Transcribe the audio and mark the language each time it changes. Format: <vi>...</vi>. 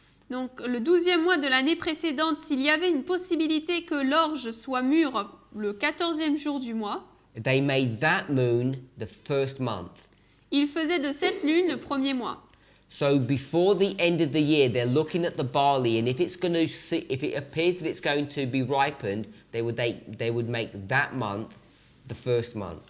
<fr>Donc le 12e mois de l'année précédente, s'il y avait une possibilité que l'orge soit mûre le 14e jour du mois,</fr> <en>they made that moon the first month.</en> <fr>Ils faisaient de cette lune le premier mois.</fr> <en>So before the end of the year, they're looking at the barley, and if it appears that it's going to be ripened, they would make that month the first month.</en>